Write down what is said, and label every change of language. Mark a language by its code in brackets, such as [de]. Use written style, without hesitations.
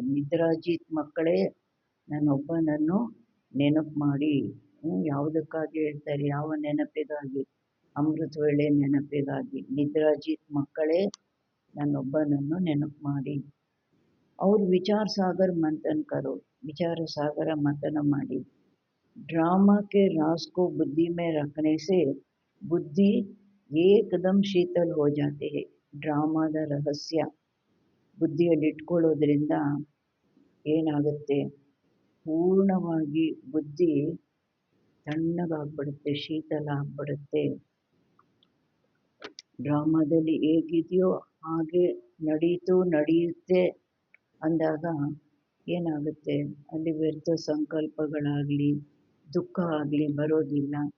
[kn] ನಿದ್ರಾಜೀತ್ ಮಕ್ಕಳೇ, ನನ್ನೊಬ್ಬನನ್ನು ನೆನಪು ಮಾಡಿ. ಯಾವುದಕ್ಕಾಗಿ ಹೇಳ್ತಾರೆ, ಯಾವ ನೆನಪಿಗಾಗಿ? ಅಮೃತ ವೇಳೆ ನೆನಪಿಗಾಗಿ. ನಿದ್ರಾಜೀತ್ ಮಕ್ಕಳೇ, ನನ್ನೊಬ್ಬನನ್ನು ನೆನಪು ಮಾಡಿ. ಅವ್ರು [hi] ವಿಚಾರ ಸಾಗರ್ ಮಂಥನ್ ಕರೋ, [kn] ವಿಚಾರ ಸಾಗರ ಮಂಥನ ಮಾಡಿ. [hi] ड्रामा के राज को बुद्धि में रखने से बुद्धि एकदम शीतल हो जाते हैं. [kn] ಡ್ರಾಮಾದ ರಹಸ್ಯ ಬುದ್ಧಿಯಲ್ಲಿ ಇಟ್ಕೊಳ್ಳೋದ್ರಿಂದ ಏನಾಗುತ್ತೆ, ಪೂರ್ಣವಾಗಿ ಬುದ್ಧಿ ತಣ್ಣಗಾಗ್ಬಿಡುತ್ತೆ, ಶೀತಲ ಆಗ್ಬಿಡುತ್ತೆ. ಡ್ರಾಮಾದಲ್ಲಿ ಹೇಗಿದೆಯೋ ಹಾಗೆ ನಡೆಯುತ್ತೆ ಅಂದಾಗ ಏನಾಗುತ್ತೆ, ಅಲ್ಲಿ ವ್ಯರ್ಥ ಸಂಕಲ್ಪಗಳಾಗಲಿ ದುಃಖ ಆಗಲಿ ಬರೋದಿಲ್ಲ.